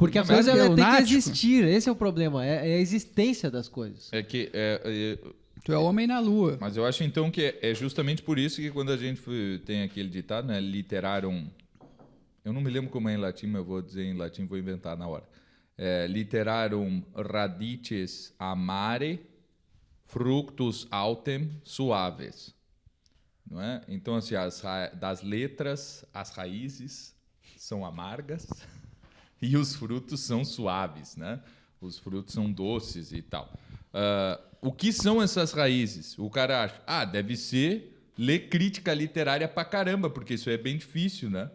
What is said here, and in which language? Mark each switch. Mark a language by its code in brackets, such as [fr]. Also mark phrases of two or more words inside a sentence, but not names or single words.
[pt] Porque a coisa tem que existir. Esse é o problema. É a existência das coisas. É que... Tu é homem na lua. Mas eu acho então que é justamente por isso que quando a gente tem aquele ditado, né? Literarum... Eu não me lembro como é em latim, mas eu vou dizer em latim, vou inventar na hora. [la] Literarum radices amare... fructus autem suaves, [pt] não é? Então, assim, das letras, as raízes são amargas e os frutos são suaves, né? Os frutos são doces e tal. O que são essas raízes? O cara acha, deve ser ler crítica literária pra caramba, porque isso é bem difícil, né?